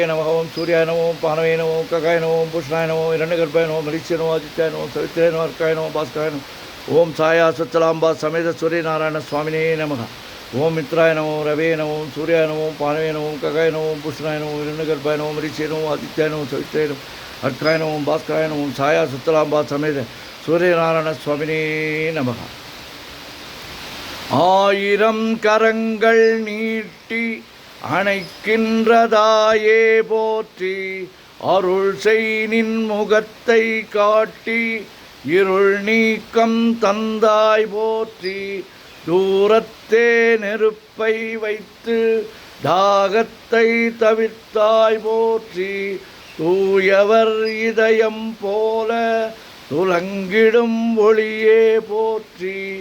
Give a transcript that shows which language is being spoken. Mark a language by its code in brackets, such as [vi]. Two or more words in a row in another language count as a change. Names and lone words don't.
[sa] नमः ओम सूर्याय नमः ओम पानवे नमः ओम ककाय नमः ओम भूषणाय नमः हिरण्यगर्भाय नमः मरीचिये नमः आदित्याय नमः सवित्राय नमः अर्काय नमः भास्कराय नमः ओम छाया सचलांबा समेत सूर्यनारायण स्वामिने नमः ओम मित्राय नमो रवे नमो सूर्याय नमो पानवे नमो ककाय नमो भूषणाय नमो हिरण्यगर्भाय नमो मरीचिये नमो आदित्याय नमो सवित्राय नमः अर्काय नमो भास्कराय नमो छाया सचलांबा समेत सूर्यनारायण स्वामिने नमः [ta] ஆயிரம் கரங்கள் நீட்டி அணைக்கின்றதாயே போற்றி அருள் செய் நின் முகத்தை காட்டி இருள் நீக்கம் தந்தாய் போற்றி தூரத்தே நெருப்பை வைத்து தாகத்தை தவிர்த்தாய் போற்றி தூயவர் இதயம் போல துலங்கிடும் ஒளியே போற்றி